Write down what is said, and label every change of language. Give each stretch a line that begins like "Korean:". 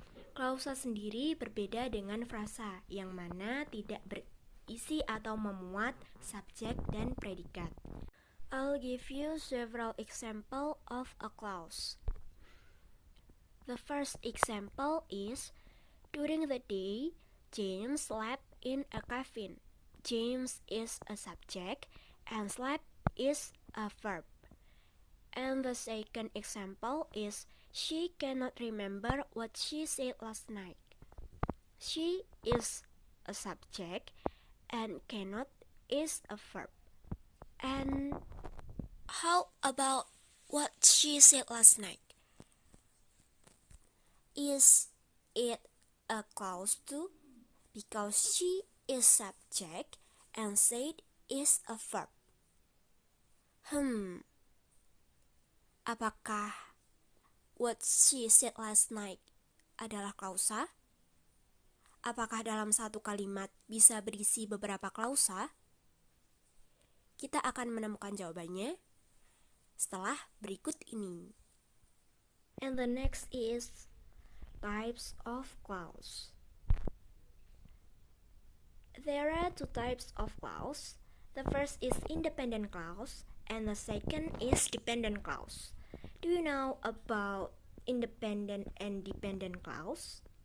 Indonesian: Klausa sendiri berbeda dengan frasa, yang mana tidak berisi atau memuat subjek dan predikat.
English: I'll give you several examples of a clause. The first example is, during the day, James slept in a cabin. James is a subject and slept is a verb. And the second example is, she cannot remember what she said last night. She is a subject and cannot is a verb. And how about what she said last night? Is it a clause too? Because she is subject and said is a verb.
Indonesian: Apakah
English: what she said last night
Indonesian: adalah klausa? Apakah dalam satu kalimat bisa berisi beberapa klausa? Kita akan menemukan jawabannya setelah berikut ini.
English: And the next is types of clause. There are two types of clause. The first is independent clause and the second is dependent clause. Do you know about independent and dependent clause?